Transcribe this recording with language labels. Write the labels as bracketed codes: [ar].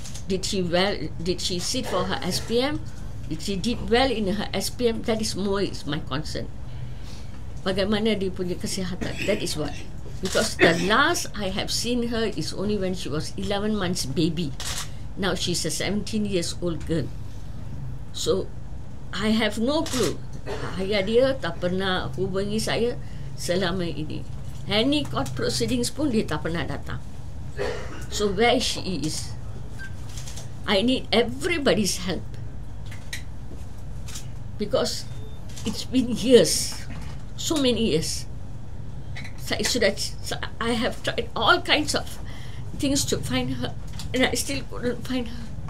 [en] Did she sit for her SPM? Did she did well in her SPM? That is my concern. [ms] Bagaimana dia punya kesihatan? [en] That is what. Because the last I have seen her is only when she was 11 months baby. Now she's a 17 years old girl. So I have no clue. [ms] Ayah dia tak pernah hubungi saya selama ini. [en] Any court proceedings [ms] pun dia tak pernah datang. [en] So where she is, I need everybody's help. Because it's been years, so many years. I have tried all kinds of things to find her, and I still couldn't find her.